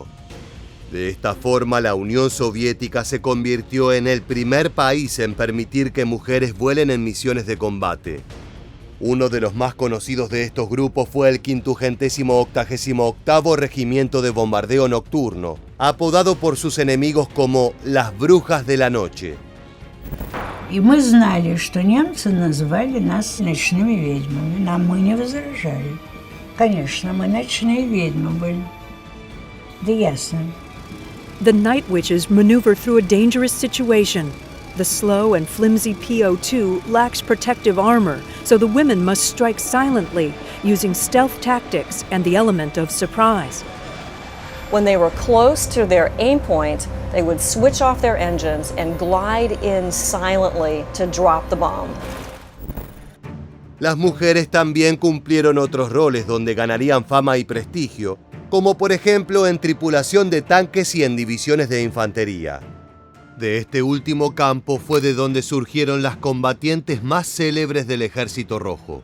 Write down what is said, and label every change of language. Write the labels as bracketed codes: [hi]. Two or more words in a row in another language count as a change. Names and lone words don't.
[es] De esta forma, la Unión Soviética se convirtió en el primer país en permitir que mujeres vuelen en misiones de combate. Uno de los más conocidos de estos grupos fue el 588º Regimiento de Bombardeo Nocturno, apodado por sus enemigos como las Brujas de la Noche. [ru] И мы знали, что немцы называли нас ночными ведьмами. Мы не возражали. Конечно, мы ночные ведьмы были. Да ясно. [en] The Night Witches maneuver through a dangerous situation. The slow and flimsy PO-2 lacks protective armor, so the women must strike silently, using stealth tactics and the element of surprise. When they were close to their aim point, they would switch off their engines and glide in silently to drop the bomb. [es] Las mujeres también cumplieron otros roles donde ganarían fama y prestigio, como por ejemplo en tripulación de tanques y en divisiones de infantería. De este último campo fue de donde surgieron las combatientes más célebres del Ejército Rojo.